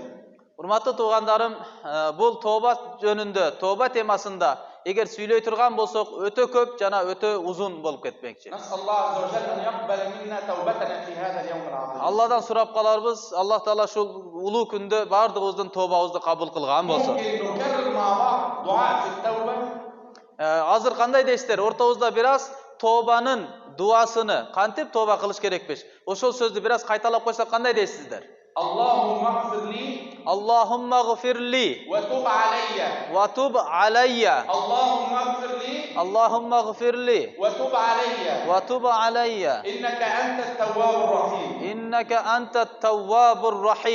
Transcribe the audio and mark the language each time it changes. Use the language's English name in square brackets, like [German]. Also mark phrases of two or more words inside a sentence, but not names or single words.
[Kyrgyz] Урматтуу туугандарым, бул тоба жөнүндө, тоба темасында эгер сүйлөй турган болсок, өтө көп жана өтө узун болуп кетмекчи. [Arabic] نسأل الله عز وجل أن يقبل منا توبتنا في هذا اليوم العظيم. [Kyrgyz] Алладан сурап каларбыз, Аллах Таала ушул улуу күндө бардыгыбыздын тобабызды кабыл кылган болсун. [Arabic] ممكن نكرر مع بعض دعاء في التوبة. [Kyrgyz] Азыр кандай дейсиздер? Ортобузда бир аз тобанын дуасыны, кантип тоба кылыш керекпиш? Ошол сөздү бир аз кайталап койсок кандай дейсиздер? [Arabic] اللهم اغفر لي اللهم اغفر لي وتب علي. وتب علي. اللهم اغفر لي اللهم اغفر لي وتب علي. وتب علي. إنك أنت التواب الرحيم. إنك أنت التواب الرحيم.